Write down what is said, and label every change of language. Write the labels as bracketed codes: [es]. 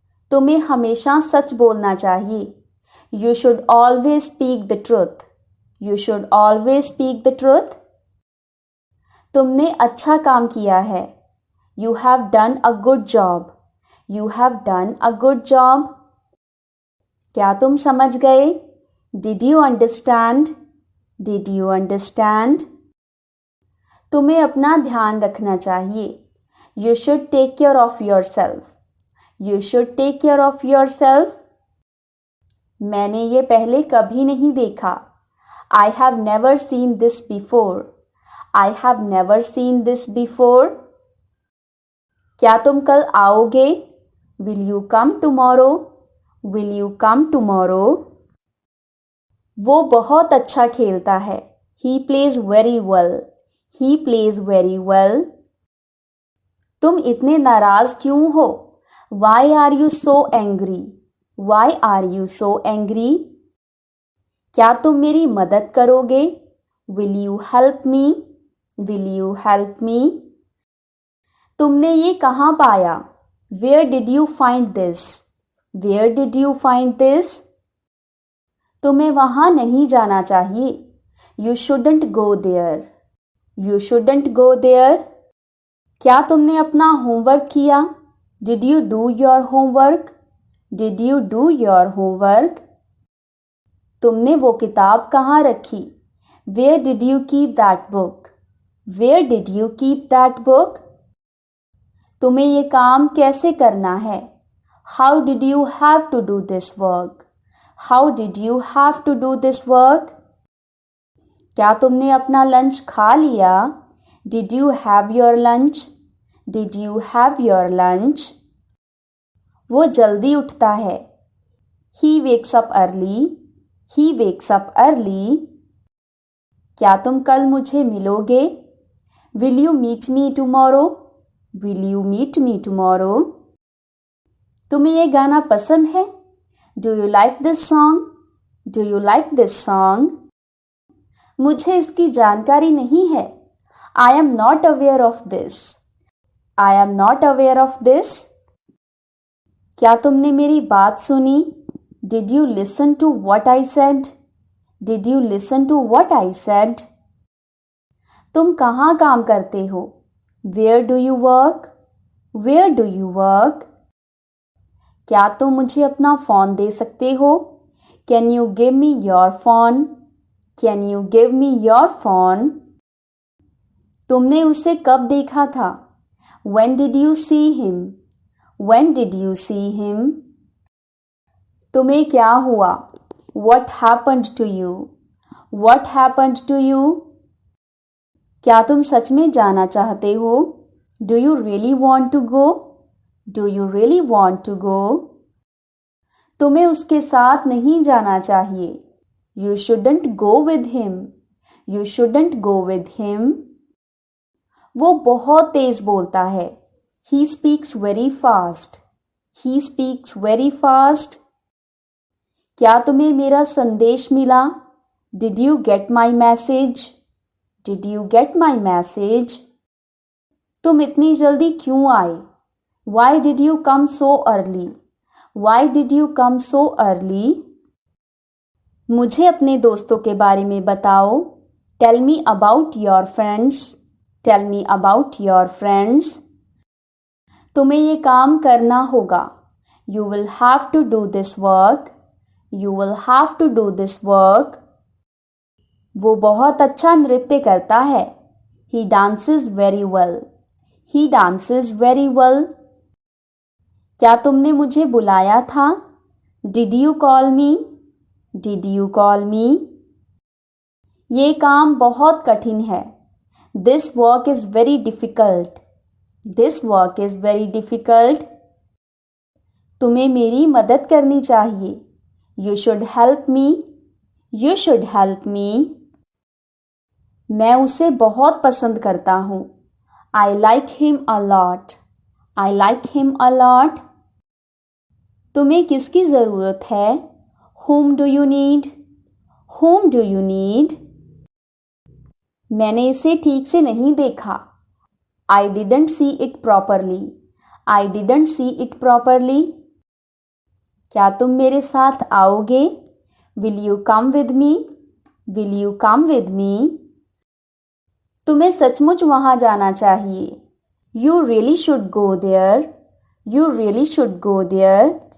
[hi] तुम्हें हमेशा सच बोलना चाहिए. [en] You should always speak the truth. You should always speak the truth. [hi] तुमने अच्छा काम किया है. [en] You have done a good job. You have done a good job. [hi] क्या तुम समझ गए? [en] Did you understand? Did you understand? [hi] तुम्हें अपना ध्यान रखना चाहिए. [en] You should take care of yourself. You should take care of yourself. [hi] मैंने ये पहले कभी नहीं देखा. [en] I have never seen this before. I have never seen this before. [hi] क्या तुम कल आओगे? [en] Will you come tomorrow? Will you come tomorrow? [hi] वो बहुत अच्छा खेलता है. [en] He plays very well. He plays very well. [hi] तुम इतने नाराज क्यों हो? [en] Why are you so angry? Why are you so angry? [hi] क्या तुम मेरी मदद करोगे? [en] Will you help me? Will you help me? [hi] तुमने ये कहाँ पाया? [en] Where did you find this? Where did you find this? [hi] तुम्हें वहाँ नहीं जाना चाहिए. [en] You shouldn't go there. You shouldn't go there. [hi] क्या तुमने अपना होमवर्क किया? [en] Did you do your homework? Did you do your homework? [hi] तुमने वो किताब कहाँ रखी? [en] Where did you keep that book? Where did you keep that book? [hi] तुम्हें ये काम कैसे करना है? [en] How did you have to do this work? How did you have to do this work? [hi] क्या तुमने अपना लंच खा लिया? [en] Did you have your lunch? Did you have your lunch? [hi] वो जल्दी उठता है. [en] He wakes up early. He wakes up early. [hi] क्या तुम कल मुझे मिलोगे? [en] Will you meet me tomorrow? Will you meet me tomorrow? [hi] तुम्हें ये गाना पसंद है? [en] Do you like this song? Do you like this song? [hi] मुझे इसकी जानकारी नहीं है. [en] I am not aware of this. I am not aware of this. [hi] क्या तुमने मेरी बात सुनी? [en] Did you listen to what I said? Did you listen to what I said? [hi] तुम कहाँ काम करते हो? [en] Where do you work? Where do you work? [hi] क्या तुम मुझे अपना फ़ोन दे सकते हो? [en] Can you give me your phone? Can you give me your phone? [hi] तुमने उसे कब देखा था? [en] When did you see him? When did you see him? [hi] तुम्हें क्या हुआ? [en] What happened to you? What happened to you? [hi] क्या तुम सच में जाना चाहते हो? [en] Do you really want to go? Do you really want to go? [hi] तुम्हें उसके साथ नहीं जाना चाहिए. [en] You shouldn't go with him. You shouldn't go with him. [hi] वो बहुत तेज बोलता है. [en] He speaks very fast. He speaks very fast. [hi] क्या तुम्हें मेरा संदेश मिला? [en] Did you get my message? Did you get my message? [hi] तुम इतनी जल्दी क्यों आए? [en] Why did you come so early? Why did you come so early? [hi] मुझे अपने दोस्तों के बारे में बताओ. [en] Tell me about your friends. Tell me about your friends. [hi] तुम्हें ये काम करना होगा. [en] You will have to do this work. You will have to do this work. [hi] वो बहुत अच्छा नृत्य करता है. [en] He dances very well. He dances very well. [hi] क्या तुमने मुझे बुलाया था? [en] Did you call me? Did you call me? [hi] ये काम बहुत कठिन है. [en] This work is very difficult. This work is very difficult. [hi] तुम्हें मेरी मदद करनी चाहिए. [en] You should help me. You should help me. [hi] मैं उसे बहुत पसंद करता हूँ. [en] I like him a lot. I like him a lot. [hi] तुम्हें किसकी ज़रूरत है? [en] Whom do you need? Whom do you need? [hi] मैंने इसे ठीक से नहीं देखा. [en] I didn't see it properly. I didn't see it properly. [hi] क्या तुम मेरे साथ आओगे? [en] Will you come with me? Will you come with me? [hi] तुम्हें सचमुच वहाँ जाना चाहिए. [en] You really should go there. You really should go there.